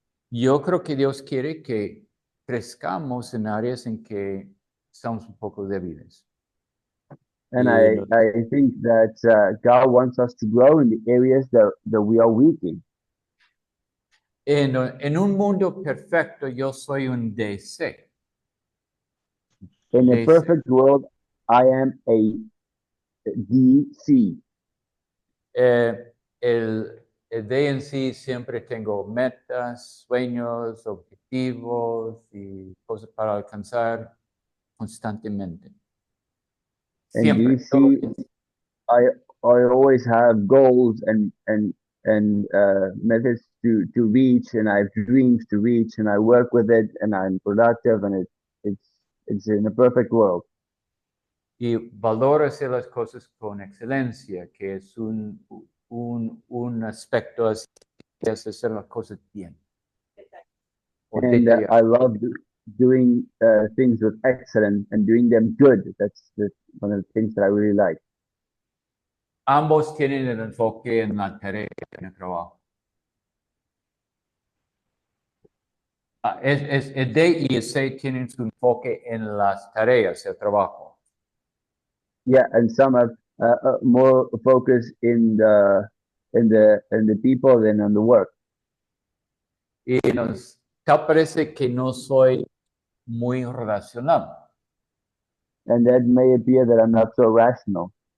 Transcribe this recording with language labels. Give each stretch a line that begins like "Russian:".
Spanish: Yo creo que Dios quiere que crezcamos en áreas en que estamos un poco débiles.
English: And I think that God wants us to grow in the areas that we are weak in.
Spanish: En un mundo perfecto, yo soy un DC.
English: In a DC. perfect world, I am a DC.
Spanish: El D en sí siempre tengo metas, sueños, objetivos y cosas para alcanzar constantemente.
English: And
Spanish: Siempre.
English: DC, I always have goals and methods to reach, and I have dreams to reach, and I work with it, and I'm productive, and it's in a perfect world.
Spanish: Y valoro hacer las cosas con excelencia, que es un aspecto así de hacer las cosas bien.
English: And I love doing things with excellence and doing them good. That's one of the things that I really like.
Spanish: Ambos tienen el enfoque en la tarea, en el trabajo. El D y el C tienen su enfoque en las tareas, el trabajo.
English: Yeah, and some have more focus in the people than on the work.
Spanish: Y tal parece que no soy muy racional.
English: And that may appear that I'm not so rational.